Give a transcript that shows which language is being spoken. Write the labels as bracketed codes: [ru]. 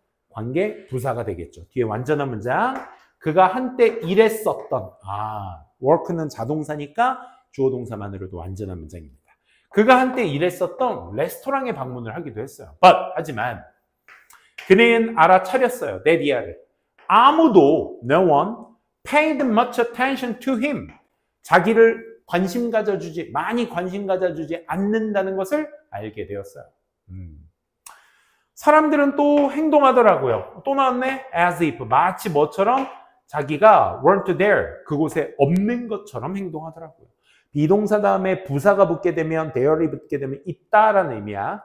[ko] 관계 부사가 되겠죠. 뒤에 완전한 문장. 그가 한때 일했었던, work는 자동사니까 주어 동사만으로도 완전한 문장입니다. 그가 한때 일했었던 레스토랑에 방문을 하기도 했어요. 하지만 그는 알아차렸어요. 데디아를. 아무도 [en] no one paid much attention to him. [ko] 자기를 많이 관심 가져주지 않는다는 것을 알게 되었어요. 사람들은 또 행동하더라고요. 또 나왔네. as if. 마치 뭐처럼 자기가 [en] weren't there. [ko] 그곳에 없는 것처럼 행동하더라고요. 비동사 다음에 부사가 붙게 되면 there이 붙게 되면 있다라는 의미야.